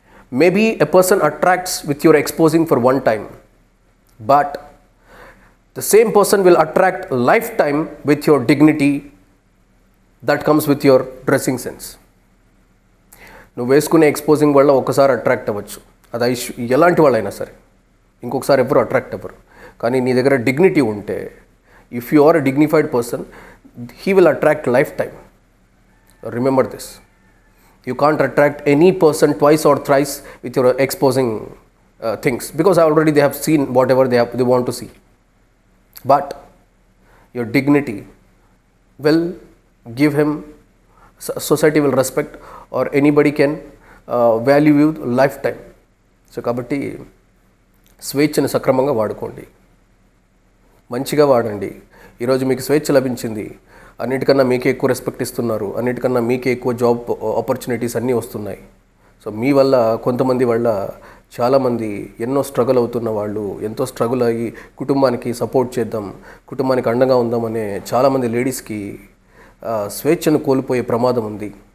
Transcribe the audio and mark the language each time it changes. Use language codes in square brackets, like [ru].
[en] Maybe a person attracts with your exposing for one time, but the same person will attract lifetime with your dignity that comes with your dressing sense. [te] నువ్వు వేసుకునే exposing వల్ల ఒకసారి attract అవ్వచ్చు, అది ఎలాంటి వాళ్ళైనా సరే, ఇంకొకసారి ఎవరు అట్రాక్ట్ అవ్వరు. కానీ నీ దగ్గర డిగ్నిటీ ఉంటే, [en] If you are a dignified person, he will attract life time. Remember this. You can't attract any person twice or thrice with your exposing things, because already they have seen whatever they want to see. But your dignity will give him, society will respect, or anybody can value you lifetime. [te] So కాబట్టి స్వేచ్ఛను సక్రమంగా వాడుకోండి, మంచిగా వాడండి. ఈరోజు మీకు స్వేచ్ఛ లభించింది, అన్నిటికన్నా మీకే ఎక్కువ రెస్పెక్ట్ ఇస్తున్నారు, అన్నిటికన్నా మీకే ఎక్కువ జాబ్ ఆపర్చునిటీస్ అన్నీ వస్తున్నాయి. సో మీ వల్ల, కొంతమంది వల్ల చాలామంది ఎన్నో స్ట్రగుల్ అవుతున్న వాళ్ళు, ఎంతో స్ట్రగుల్ అయ్యి కుటుంబానికి సపోర్ట్ చేద్దాం, కుటుంబానికి అండగా ఉందామనే చాలామంది లేడీస్కి స్వేచ్ఛను కోల్పోయే ప్రమాదం ఉంది.